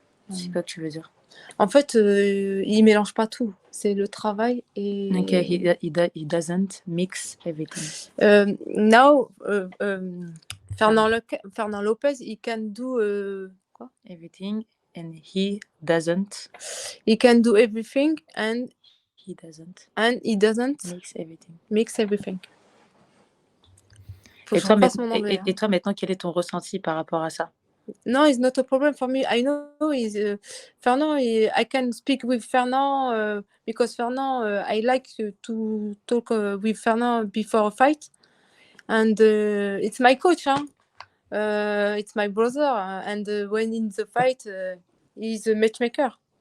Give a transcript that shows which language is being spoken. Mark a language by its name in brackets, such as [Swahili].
[French] C'est quoi que tu veux dire? En fait, il mélange pas tout. C'est le travail et. [English] Okay, he doesn't mix everything. Now, Fernand Lopez, he can do [French] quoi? [English] Everything, and he doesn't. He can do everything, and he doesn't. And he doesn't mix everything. [French] Et toi, maintenant, quel est ton ressenti par rapport à ça? [English] No, it's not a problem for me. I know Fernand. I can speak with Fernand because Fernand. I like to talk with Fernand before a fight, and it's my coach. It's my brother, and when in the fight, he's a matchmaker.